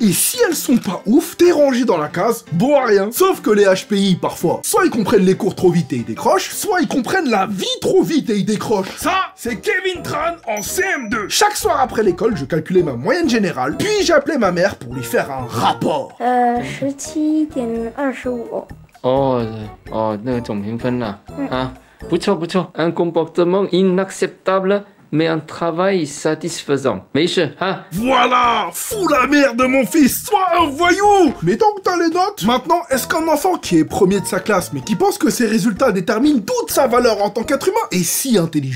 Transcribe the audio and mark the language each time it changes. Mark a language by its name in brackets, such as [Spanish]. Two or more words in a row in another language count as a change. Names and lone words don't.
[French] Et si elles sont pas ouf, t'es rangé dans la case, bon à rien. Sauf que les HPI, parfois, soit ils comprennent les cours trop vite et ils décrochent, soit ils comprennent la vie trop vite et ils décrochent. Ça, c'est Kevin Tran en CM2. Chaque soir après l'école, je calculais ma moyenne générale, puis j'appelais ma mère pour lui faire un rapport. 17.25. [Chinese] 哦，那个总评分啦，啊，不错不错 ， [French] un comportement inacceptable mais un travail satisfaisant. [Chinese] 没事哈。 [French] Voilà, fous la mère de mon fils, sois un voyou. Mais tant que t'as les notes, maintenant, est-ce qu'un enfant qui est premier de sa classe, mais qui pense que ses résultats déterminent toute sa valeur en tant qu'être humain, est si intelligent?